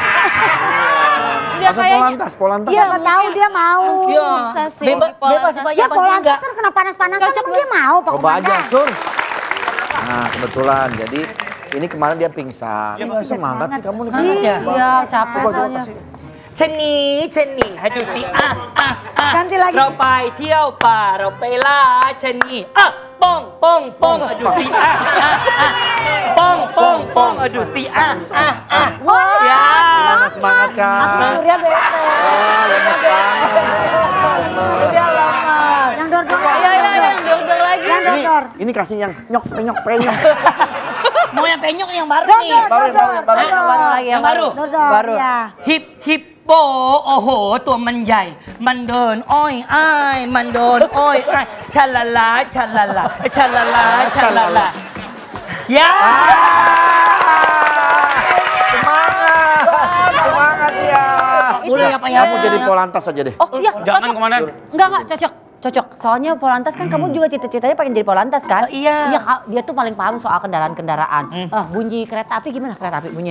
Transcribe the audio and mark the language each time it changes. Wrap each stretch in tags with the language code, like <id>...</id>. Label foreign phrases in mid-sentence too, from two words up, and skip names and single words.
<id>Atau Polantas, Polantas. Iya, tahu dia mau. Iya. Bisa sih. Bebas sih Pak. Ya yang penting Polantas nggak- kan kena panas-panasan emang dia mau Pak Coba aja, Komandan. Sur. Nah, kebetulan. Jadi ini kemarin dia pingsan. Ya, semangat sih kamu nih. Iya, capek soalnya.</id> <th>ชะนีให้ดูสิ</th> <id>Ganti lagi.</id> <th>เราไปเที่ยวป่าเราไปล่าชะนีป้องดูสิป้องดูสิ ya</th> <id>Semangat kan? Surya bete. Lemes banget. Udah lama. Yang dor-dor. Yang dor-dor lagi. Yang dor-dor. Ini kasih yang nyok, penyok, penyok. mau yang penyok yang baru nih Baru. Baru lagi yang baru. Dor-dor. Ya.</id> <th>ฮิปโปโอ้โหตัวมันใหญ่มันเดินอ้อยอ้ายมันโดนอ้อยอ้ายชะละลาชะละลาชะละลาชะละลา ya</th> <id>Semangat ya. boleh apa ya Kamu jadi Polantas aja deh. Oh iya, Jangan komandan. Enggak, cocok. Soalnya Polantas kan kamu juga cita-citanya pengen jadi Polantas kan? Iya. Iya, dia tuh paling paham soal kendaraan-kendaraan. Bunyi kereta api gimana kereta api bunyi?</id>